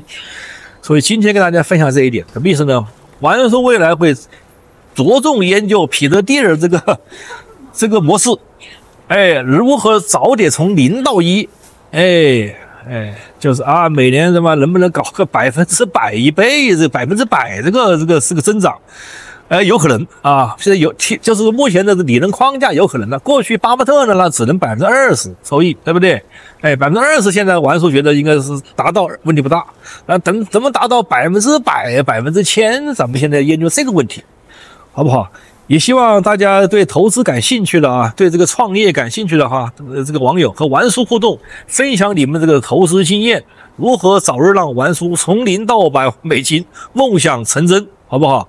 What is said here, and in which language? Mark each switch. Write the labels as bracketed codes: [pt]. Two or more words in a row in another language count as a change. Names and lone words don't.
[zh] 所以今天跟大家分享這一點，什麼意思呢？王叔未來會着重研究彼得·蒂爾這個模式，哎，如何早點從0到1，哎，就是每年什麼能不能搞個100%、1倍，这100%这个是个增長，有可能啊。現在就是目前的理論框架有可能的。過去巴菲特呢，那只能20%收益，對不對？哎，20%現在王叔覺得應該是達到問題不大。那怎麼達到100%、1000%？咱們現在研究這個問題，好不好？也希望大家對投資感興趣的啊，對這個創業感興趣的哈，這個網友和王叔互動，分享你們這個投資經驗，如何早日讓王叔從0到100萬美金夢想成真，好不好？